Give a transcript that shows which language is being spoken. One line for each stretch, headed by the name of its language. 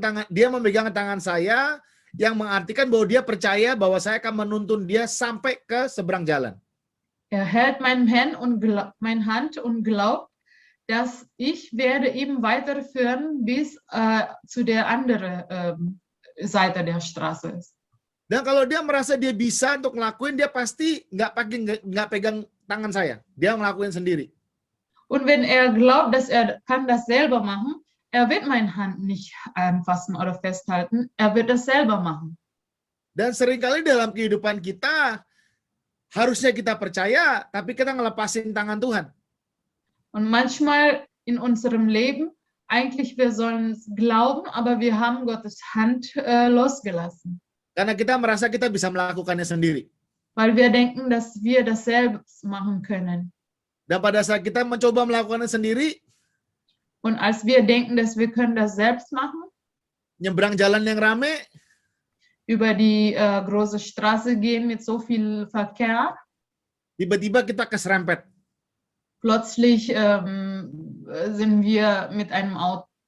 Indonesian: dia memegang tangan saya yang mengartikan bahwa dia percaya bahwa saya akan menuntun dia sampai ke seberang jalan.
German: hält meine Hand und glaubt, dass ich werde ihn weiterführen bis zu der anderen Seite der Straße ist.
Indonesian: Dan kalau dia merasa dia bisa untuk ngelakuin, dia pasti nggak pegang tangan saya. Dia ngelakuin sendiri.
German: Und wenn glaubt, dass kann das selber machen, wird meine Hand nicht anfassen oder festhalten, wird das selber machen.
Indonesian: Dan seringkali dalam kehidupan kita, harusnya kita percaya, tapi kita ngelepasin tangan Tuhan.
German: Und manchmal in unserem Leben, eigentlich wir sollen glauben, aber wir haben Gottes Hand losgelassen.
Indonesian: Karena kita merasa kita bisa melakukannya sendiri.
German: Weil wir denken, dass wir das selbst machen können.
Indonesian: Dan pada saat kita mencoba melakukannya sendiri,
German: Und als wir denken, dass wir können das selbst machen,
Indonesian: nyebrang jalan yang rame,
German: über die große Straße gehen mit so viel Verkehr.
Indonesian: Tiba-tiba kita keserempet.
German: Plötzlich sind wir mit einem Auto